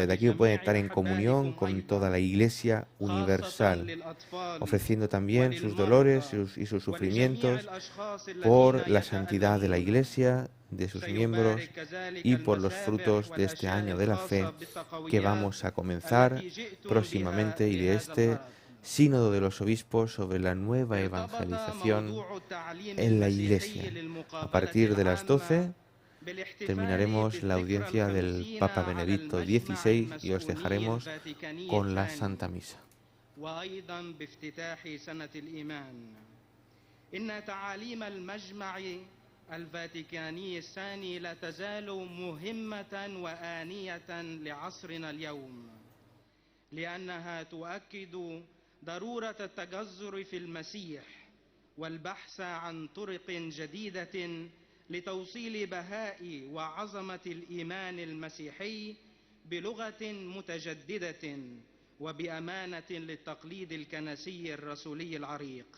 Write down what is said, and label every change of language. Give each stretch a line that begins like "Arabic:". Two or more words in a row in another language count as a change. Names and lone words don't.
Spanish: Desde aquí pueden estar en comunión con toda la Iglesia universal, ofreciendo también sus dolores y sus sufrimientos por la santidad de la Iglesia, de sus miembros y por los frutos de este año de la fe que vamos a comenzar próximamente, y de este Sínodo de los Obispos sobre la nueva evangelización en la Iglesia. A partir de las 12 terminaremos la audiencia del Papa Benedicto XVI y os dejaremos con la Santa Misa.
Arabic: الفاتيكاني الثاني لا تزال مهمة وآنية لعصرنا اليوم، لأنها تؤكد ضرورة التجذر في المسيح والبحث عن طرق جديدة لتوصيل بهاء وعظمة الإيمان المسيحي بلغة متجددة وبأمانة للتقليد الكنسي الرسولي العريق.